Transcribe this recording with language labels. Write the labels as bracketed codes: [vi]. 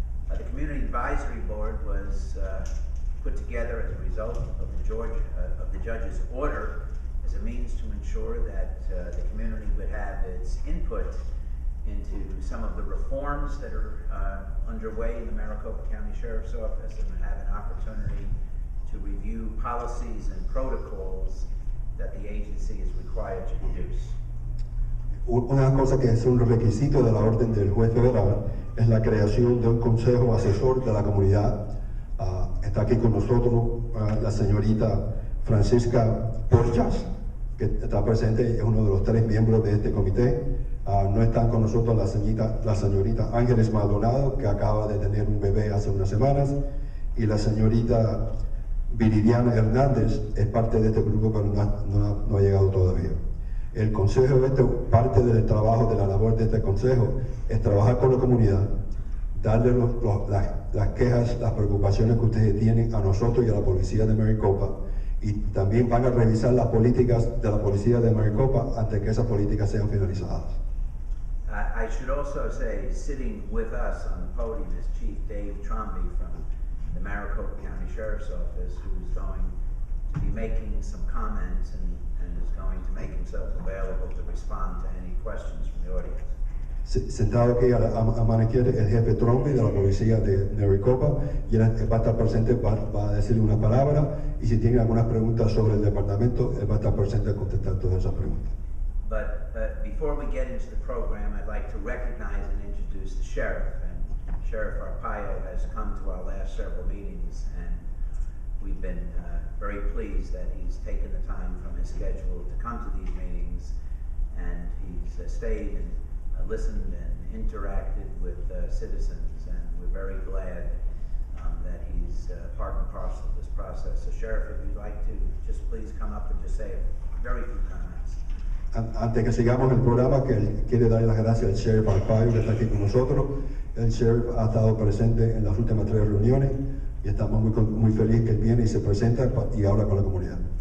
[en] The Community Advisory Board was put together as a result of the judge's order as a means to ensure that the community would have its input into some of the reforms that are underway in the Maricopa County Sheriff's Office, and would have an opportunity to review policies and protocols that the agency is required to produce. [es] Una cosa que es un requisito de la orden del juez federal es la creación de un consejo asesor de la comunidad. Está aquí con nosotros la señorita Francisca Porchas, que está presente, es uno de los 3 miembros de este comité. No están con nosotros la señorita Ángeles Maldonado, que acaba de tener un bebé hace unas semanas, y la señorita Viridiana Hernández es parte de este grupo, pero no ha llegado todavía. El consejo, parte del trabajo, de la labor de este consejo, es trabajar con la comunidad, darle las quejas, las preocupaciones que ustedes tienen a nosotros y a la policía de Maricopa, y también van a revisar las políticas de la policía de Maricopa antes que esas políticas sean finalizadas. [en] I should also say, sitting with us on the podium is Chief Dave Tromby from the Maricopa County Sheriff's Office, who is going to be making some comments and is going to make himself available to respond to any questions from the audience. [es] Sentado aquí a mano izquierda el jefe Tromby de la policía de Maricopa, y él va a estar presente, va a decirle una palabra, y si tiene algunas preguntas sobre el departamento, él va a estar presente a contestar todas esas preguntas. [en] But before we get into the program, I'd like to recognize and introduce the sheriff. And Sheriff Arpaio has come to our last several meetings, and we've been very pleased that he's taken the time from his schedule to come to these meetings, and he's stayed and listened and interacted with citizens, and we're very glad that he's part and parcel of this process. So Sheriff, if you'd like to just please come up and just say very few comments. [es] Antes que sigamos el programa, que quiere dar las gracias al Sheriff Arpaio, que está aquí con nosotros. El Sheriff ha estado presente en las últimas 3 reuniones y estamos muy felices que él viene y se presenta y habla con la comunidad.